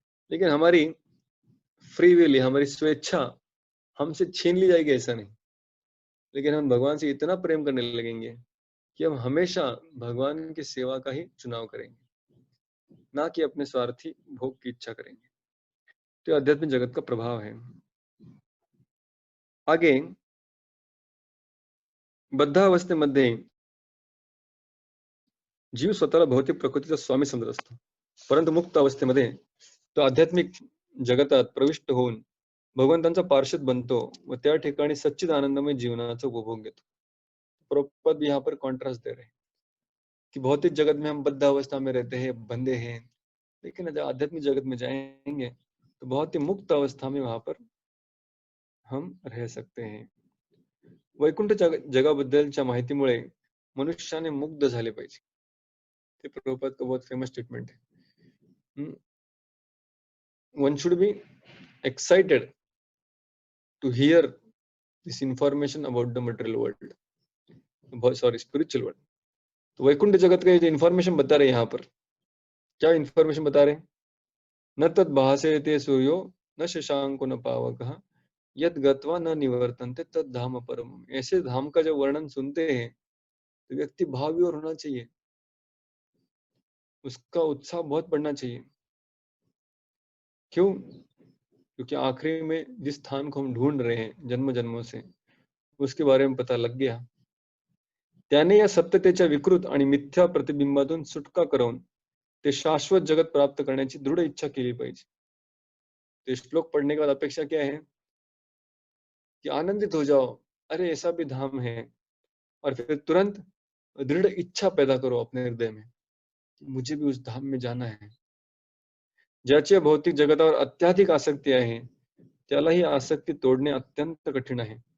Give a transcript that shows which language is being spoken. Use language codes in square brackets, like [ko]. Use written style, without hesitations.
[hi] लेकिन हमारी free will, हमारी स्वेच्छा हमसे छीन ली जाएगी, ऐसा नहीं. लेकिन हम भगवान से इतना प्रेम करने लगेंगे कि हम हमेशा भगवान की सेवा का ही चुनाव करेंगे, ना कि अपने स्वार्थी भोग की इच्छा करेंगे. तो आध्यात्मिक जगत का प्रभाव है. [mr] आगे बद्धावस्थेमध्ये जीव स्वतःला भौतिक प्रकृतीचा स्वामी समजत असतो, परंतु मुक्त अवस्थेमध्ये तो आध्यात्मिक जगतात प्रविष्ट होऊन भगवंतांचा पार्षद बनतो व त्या ठिकाणी सच्चिद आनंदमय जीवनाचा उपभोग घेतो. [hi] प्रभुपाद यहाँ पर कॉन्ट्रास्ट दे रहे हैं कि भौतिक जगत में हम बद्ध अवस्था में रहते हैं, बंधे हैं, लेकिन जब आध्यात्मिक जगत में जाएंगे तो बहुत ही मुक्त अवस्था में वहां पर हम रह सकते हैं. [mr] वैकुंठ जगाबद्दलच्या माहितीमुळे मनुष्याने मुग्ध झाले पाहिजे. [hi] ते प्रभुपाद का बहुत फेमस स्टेटमेंट है. [en] One should be excited to hear this information about the material world, sorry, spiritual world. [hi] तो वैकुंठ जगत का ये जो इंफॉर्मेशन बता रहे हैं यहाँ पर, क्या इंफॉर्मेशन बता रहे हैं? [sa] न तद भासेते सूर्यो न शशांको न पावकः यद गत्वा न निवर्तन्ते तद धाम परम. [hi] ऐसे धाम का जब वर्णन सुनते हैं तो व्यक्ति भाव विभोर होना चाहिए, उसका उत्साह बहुत बढ़ना चाहिए. क्यों? क्योंकि आखिरी में जिस स्थान को हम ढूंढ रहे हैं जन्म जन्मों से, उसके बारे में पता लग गया. [mr] त्याने या सत्यतेच्या विकृत आणि मिथ्या प्रतिबिंबातून सुटका करून ते शाश्वत जगत प्राप्त करण्याची दृढ इच्छा केली पाहिजे. [hi] ते श्लोक पढ़ने के बाद अपेक्षा क्या है कि आनंदित हो जाओ, अरे ऐसा भी धाम है, और फिर तुरंत दृढ़ इच्छा पैदा करो अपने हृदय में, मुझे भी उस धाम में जाना है। [mr] ज्याच्या भौतिक जगतावर अत्याधिक आसक्ती आहे, त्याला ही आसक्ती तोडणे अत्यंत कठीण आहे।